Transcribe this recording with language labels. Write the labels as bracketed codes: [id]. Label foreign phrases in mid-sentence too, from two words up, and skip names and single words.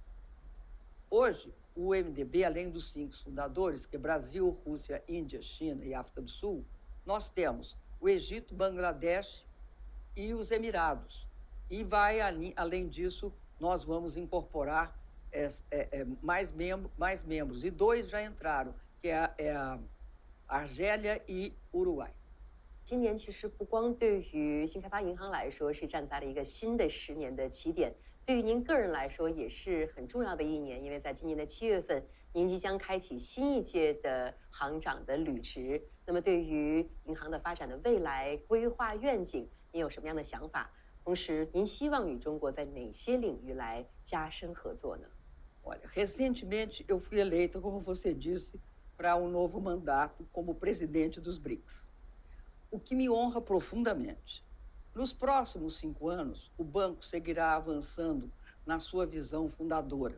[pt] Hoje, o MDB, além dos 5 fundadores, que é Brasil, Rússia, Índia, China e África do Sul, nós temos o Egito, Bangladesh e os Emirados. E além disso, nós vamos incorporar mais membros. E 2 já entraram, que é a Argélia e Uruguai. [zh] 今年其实不光对于新开发银行来说是站在了一个新的10年的起点，对于您个人来说也是很重要的一年，因为在今年的7月份，您即将开启新一届的行长的履职。那么，对于银行的发展的未来规划愿景，您有什么样的想法？同时，您希望与中国在哪些领域来加深合作呢？ [pt] Olha, recentemente eu fui eleita, como você disse, para novo mandato como presidente dos BRICS, o que me honra profundamente. Nos próximos 5 anos, o banco seguirá avançando na sua visão fundadora.